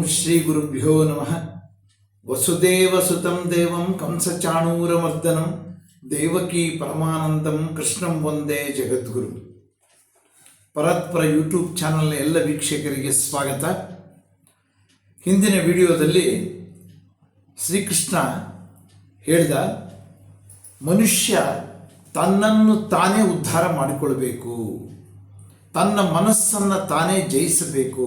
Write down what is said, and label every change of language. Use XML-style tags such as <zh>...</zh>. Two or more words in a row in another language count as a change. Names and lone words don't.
<sa>ಶ್ರೀ ಗುರುಭ್ಯೋ ನಮಃ. ವಸುದೇವಸುತಂ ದೇವಂ ಕಂಸಚಾಣೂರಮರ್ದನಂ ದೇವಕೀ ಪರಮಾನಂದಂ ಕೃಷ್ಣಂ ವಂದೇ ಜಗದ್ಗುರು.</sa> <kn>ಪರತ್ಪರ ಯೂಟ್ಯೂಬ್ ಚಾನಲ್ನ ಎಲ್ಲ ವೀಕ್ಷಕರಿಗೆ ಸ್ವಾಗತ. ಹಿಂದಿನ ವಿಡಿಯೋದಲ್ಲಿ ಶ್ರೀಕೃಷ್ಣ ಹೇಳಿದ ಮನುಷ್ಯ ತನ್ನನ್ನು ತಾನೇ ಉದ್ಧಾರ ಮಾಡಿಕೊಳ್ಬೇಕು, ತನ್ನ ಮನಸ್ಸನ್ನು ತಾನೇ ಜಯಿಸಬೇಕು.</kn>